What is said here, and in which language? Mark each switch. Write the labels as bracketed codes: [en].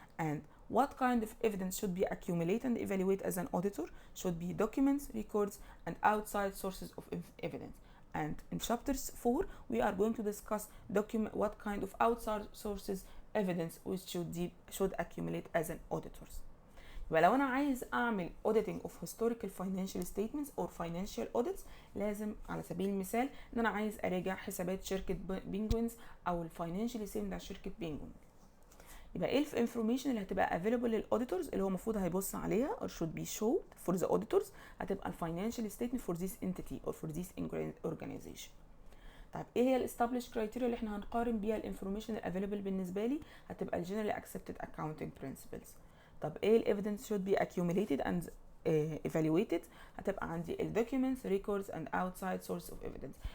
[en] And what kind of evidence should be accumulated and evaluated as an auditor should be documents, records, and outside sources of evidence. And in chapters 4, we are going to discuss what kind of outside sources evidence which should accumulate as an auditors. [ar] ولو أنا عايز أعمل [en] auditing of historical financial statements or financial audits [ar] لازم على سبيل المثال إن أنا عايز أراجع حسابات شركة بينجوينز أو الفاينانشال ستيتمنت بتاع شركة بينجوين. يبقى ايه الانفورميشن اللي هتبقى [en] available للاوديتورز [ar] اللي هو المفروض هيبص عليها [en] or should be showed for the auditors [ar] هتبقى الفاينانشال [en] statement for this entity or for this organization. [ar] طيب ايه هي الاستابليش كرايتيريا اللي احنا هنقارن بيها الانفورميشن الافيلبل بالنسبه لي؟ هتبقى الجنرالي [en] accepted accounting principles. [ar] طب ايه الايفيدنس [en] should be accumulated and evaluated؟ [ar] هتبقى عندي الدوكيومنتس [en] records and outside source of evidence.